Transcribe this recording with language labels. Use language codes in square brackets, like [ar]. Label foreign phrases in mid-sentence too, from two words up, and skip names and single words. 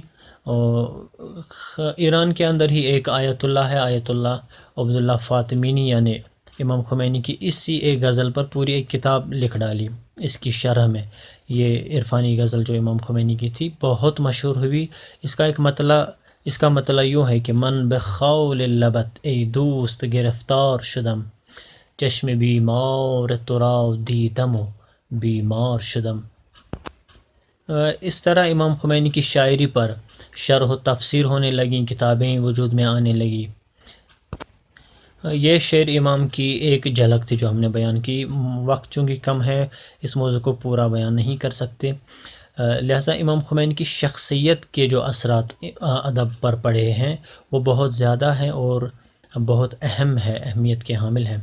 [ur] اور ایران کے اندر ہی ایک آیت اللہ ہے، آیت اللہ عبداللہ فاطمینی، یعنی امام خمینی کی اسی ایک غزل پر پوری ایک کتاب لکھ ڈالی. اس کی شرح میں یہ عرفانی غزل جو امام خمینی کی تھی بہت مشہور ہوئی. اس کا مطلب یوں ہے کہ [fa] من بخول لبت ای دوست گرفتار شدم، چشم بیمار ترا دیدم و بیمار شدم. [ur] اس طرح امام خمینی کی شاعری پر شرح و تفسیر ہونے لگیں، کتابیں وجود میں آنے لگی. یہ شعر امام کی ایک جھلک تھی جو ہم نے بیان کی. وقت چونکہ کم ہے اس موضوع کو پورا بیان نہیں کر سکتے، لہذا امام خمینی کی شخصیت کے جو اثرات ادب پر پڑے ہیں وہ بہت زیادہ ہیں اور بہت اہم ہے، اہمیت کے حامل ہیں.